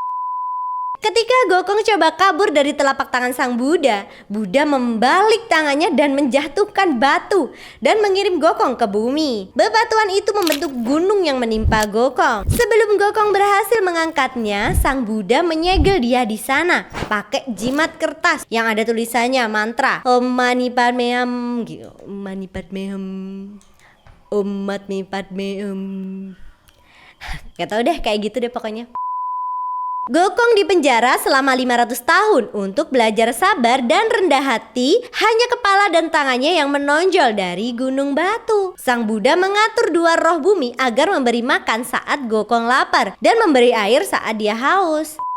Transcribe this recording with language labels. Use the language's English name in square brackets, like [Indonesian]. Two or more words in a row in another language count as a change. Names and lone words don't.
[Indonesian] Ketika Gokong coba kabur dari telapak tangan Sang Buddha, Buddha membalik tangannya dan menjatuhkan batu dan mengirim Gokong ke bumi. Bebatuan itu membentuk gunung yang menimpa Gokong. Sebelum Gokong berhasil mengangkatnya, Sang Buddha menyegel dia di sana pakai jimat kertas yang ada tulisannya mantra [Sanskrit] Om Mani Padme Hum, Om Mani Padme Hum, Om Mani Padme Hum. [Indonesian] Gak tau deh, kayak gitu deh pokoknya. Gokong dipenjara selama 500 tahun untuk belajar sabar dan rendah hati. Hanya kepala dan tangannya yang menonjol dari gunung batu. Sang Buddha mengatur 2 roh bumi agar memberi makan saat Gokong lapar dan memberi air saat dia haus.